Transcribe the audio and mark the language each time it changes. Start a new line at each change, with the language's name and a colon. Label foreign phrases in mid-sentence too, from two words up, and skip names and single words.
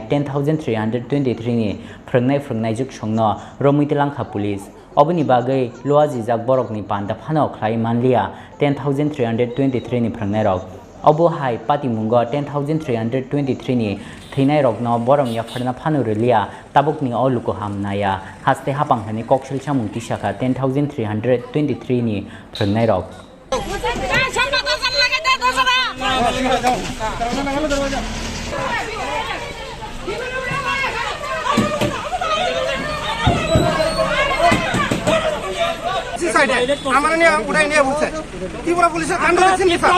Kok Borok: 10,323 ni phrangnai juk songno Romitilangkha police Obani bagai loaji jak borok ni panda phano khlai manlia 10,323 ni phrangnai rok Obo hai pati mungo 10,323 ni theinai rokno borom ya pharna phanu relia tabuk ni oluko hamnaya haste hapang hani kokshil chamung tisaka 10,323 ni phrangnai rok
Bangla: আমরা নিয়ে উঠাই নিয়ে বলছে ত্রিপুরা পুলিশের কাণ্ড দেখছেন কি স্যার